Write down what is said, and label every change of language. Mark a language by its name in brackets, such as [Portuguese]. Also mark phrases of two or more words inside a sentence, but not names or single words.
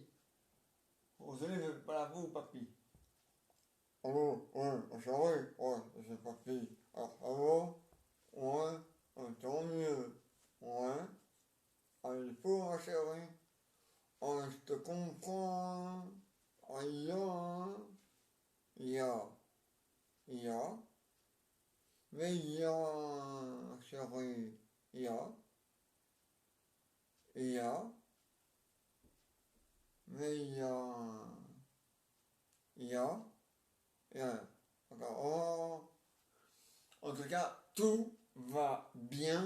[French] Rosalie ne veut pas à vous, papy. Allô, ouais, chérie, ouais, c'est papy. Ah, allô, ouais, tant mieux. Ouais, ah, il faut, ma chérie. Ah, je te comprends. Ah, ya, ya, mais chérie, ya, mais ya. Yeah. Oh. En tout cas, tout va bien.